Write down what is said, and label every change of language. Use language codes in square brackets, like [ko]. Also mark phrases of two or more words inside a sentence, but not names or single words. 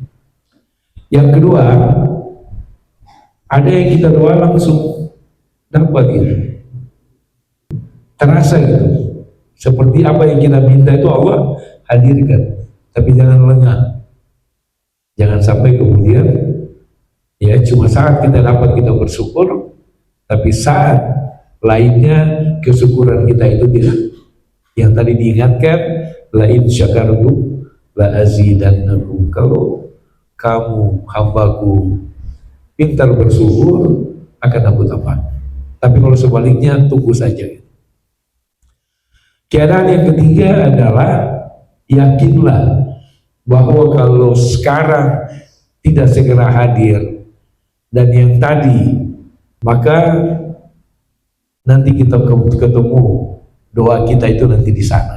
[id] Yang kedua, ada yang kita doa langsung dapat gitu, terasa gitu, seperti apa yang kita minta itu Allah hadirkan. Tapi jangan lengah, jangan sampai kemudian ya cuma saat kita dapat kita bersyukur, tapi saat lainnya kesyukuran kita itu tidak. Yang tadi diingatkan, [ar] لئن شكرتم لأزيدنكم. [id] Kalau kamu hambaku pintar bersyukur, akan aku tambah. Tapi kalau sebaliknya, tunggu saja. Keadaan yang ketiga adalah yakinlah bahwa kalau sekarang tidak segera hadir dan yang tadi, maka nanti kita ketemu doa kita itu nanti di sana.